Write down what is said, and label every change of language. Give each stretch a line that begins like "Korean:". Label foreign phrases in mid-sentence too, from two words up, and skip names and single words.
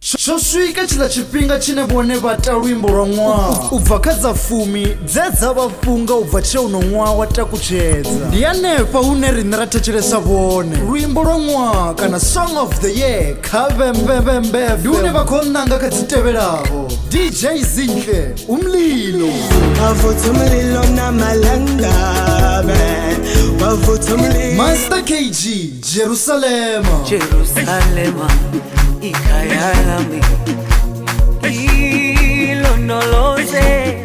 Venda: Xo swika tshila tshifhinga tshine vhone vha ta luimbo lwa ṅwaha u bva kha dza fumi dze dza vha funga u bva tshe uno ṅwaha wa takutshedza ndi hanefha hune riṋe ra thetshelesa vhone luimbo lwa ṅwaha kana
English: song of the year
Venda: kha vembevembe ndi hune vha khou ṋanga kha dzi tevhelaho DJ Zinhle umlilo
Zulu: wavutha umlilo namalangabe wavutha umlilo Master KG Jerusalema ikhaya lami ilondoloze